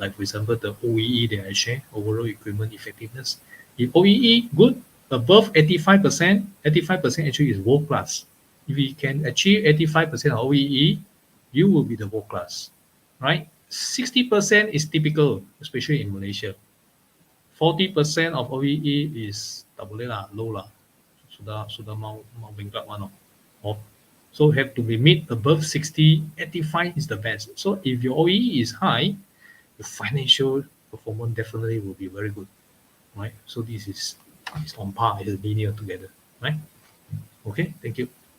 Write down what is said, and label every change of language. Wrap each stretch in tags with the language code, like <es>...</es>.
<en>Like for example, the OEE that I share, overall equipment effectiveness. If OEE good, above 85%, 85% actually is world class. If you can achieve 85% of OEE, you will be the world class, right? 60% is typical, especially in Malaysia. 40% of OEE is</en> <ms>tak boleh lah,</ms> <en>low lah.</en> <ms>Sudah mau bankrupt one. Oh.</ms> <en>So have to be mid above 60, 85 is the best. So if your OEE is high, your financial performance definitely will be very good, right? So this is on par, is linear together, right? Okay, thank you.</en>